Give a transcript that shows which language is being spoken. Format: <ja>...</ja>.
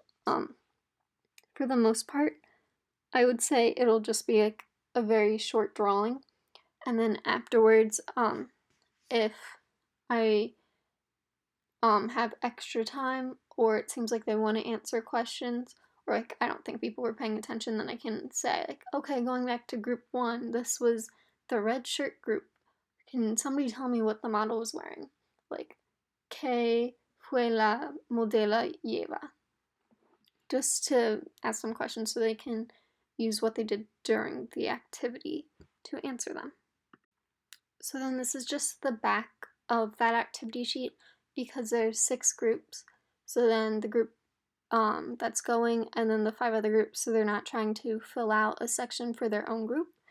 <en>For the most part, I would say it'll just be like a very short drawing, and then afterwards, if I have extra time, or it seems like they want to answer questions, or like I don't think people were paying attention, then I can say like, okay, going back to group 1, this was the red shirt group. Can somebody tell me what the model was wearing?</en> <es>Like, que fue la modela lleva?</es> <en>Just to ask them questions so they can use what they did during the activity to answer them. So then this is just the back of that activity sheet because there's 6 groups. So then the group that's going, and then the 5 other groups, so they're not trying to fill out a section for their own group.</en>